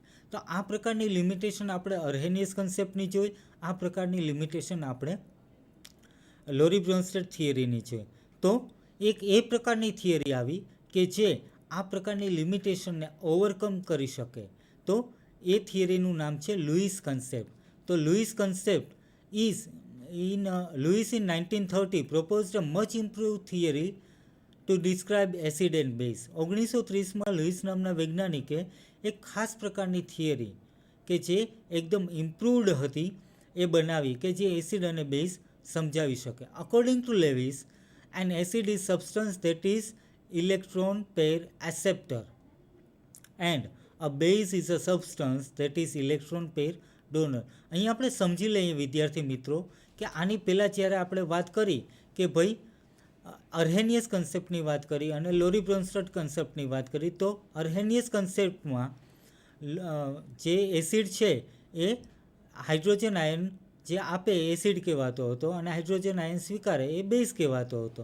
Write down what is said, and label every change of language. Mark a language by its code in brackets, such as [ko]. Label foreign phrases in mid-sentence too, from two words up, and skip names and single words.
[gu] તો આ પ્રકારની લિમિટેશન આપણે અર્હેનિયસ કન્સેપ્ટની જોઈ, આ પ્રકારની લિમિટેશન આપણે લોરી-બ્રોન્સ્ટેડ થિયરીની છે. તો એક એ પ્રકારની થિયરી આવી કે જે આ પ્રકારની લિમિટેશનને ઓવરકમ કરી શકે. તો એ થિયરીનું નામ છે લુઈસ કન્સેપ્ટ. [en] તો લુઈસ કન્સેપ્ટ Lewis in 1930 proposed a much improved theory to describe acid and base. [gu] 1930માં લુઈસ નામના વૈજ્ઞાનિકે એક ખાસ પ્રકારની થિયરી કે જે એકદમ ઇમ્પ્રુવડ હતી એ બનાવી કે જે એસિડ અને બેઝ સમજાવી શકે. [en] According to Lewis, an acid is substance that is electron pair acceptor and a base is a substance that is electron pair donor. [gu] અહીં આપણે સમજી લઈએ વિદ્યાર્થી મિત્રો કે આની પહેલાં જ્યારે આપણે વાત કરી કે ભાઈ અર્હેનિયસ કન્સેપ્ટની વાત કરી અને લોરી-બ્રોન્સ્ટેડ કન્સેપ્ટની વાત કરી, તો અર્હેનિયસ કન્સેપ્ટમાં જે એસિડ છે એ [en] hydrogen ion [gu] જે આપે એસિડ કહેવાતો હતો અને [en] hydrogen ion [gu] સ્વીકારે એ બેઝ કહેવાતો હતો.